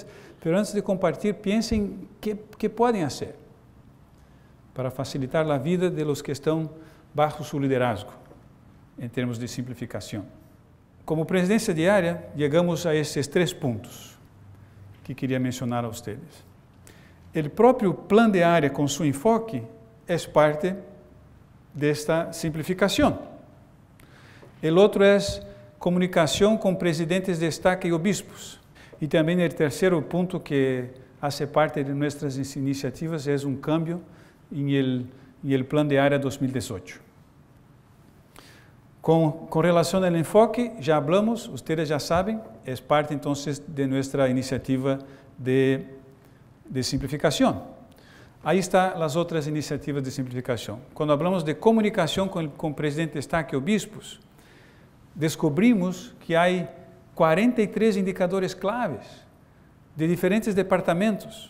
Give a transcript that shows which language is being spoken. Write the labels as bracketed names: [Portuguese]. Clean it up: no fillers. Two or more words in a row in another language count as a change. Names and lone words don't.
[Spanish] Pero antes de compartir, piensen qué pueden hacer para facilitar la vida de los que están bajo su liderazgo en términos de simplificación. Como presidencia diaria, llegamos a esses 3 puntos que queria mencionar a ustedes. [Portuguese] El próprio plano de área com seu enfoque é parte desta simplificação. O outro é comunicação com presidentes de destaque e obispos. E também o terceiro ponto que faz parte de nossas iniciativas é cambio em el plano de área 2018. Com relação ao enfoque, já [Spanish] hablamos, ustedes [Portuguese] já sabem, é parte então de nossa iniciativa de simplificação. Aí estão as outras iniciativas de simplificação. Quando falamos de comunicação com o presidente de destaque e obispos, descobrimos que há 43 indicadores claves de diferentes departamentos.